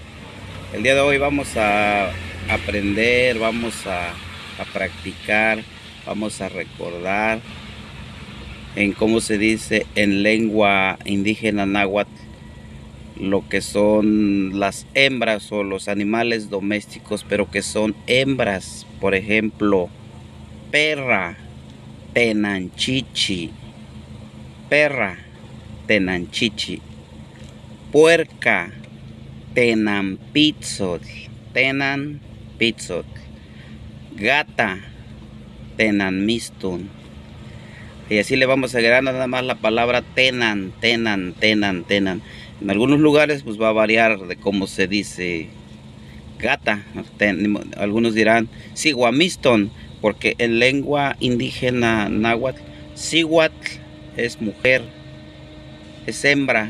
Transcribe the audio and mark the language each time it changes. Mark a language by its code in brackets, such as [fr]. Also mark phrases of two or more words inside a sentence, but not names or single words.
[es] El día de hoy vamos a aprender, vamos a practicar, vamos a recordar en cómo se dice en lengua indígena náhuatl lo que son las hembras o los animales domésticos, pero que son hembras. Por ejemplo, perra, [nah] tenanchichi, perra, tenanchichi, puerca, tenanpitzotl, tenanpitzotl, gata, tenanmistun. [es] Y así le vamos agregando nada más la palabra tenan. En algunos lugares pues va a variar de cómo se dice gata. Algunos dirán siguamiston, porque en lengua indígena náhuatl, siguatl es mujer, es hembra.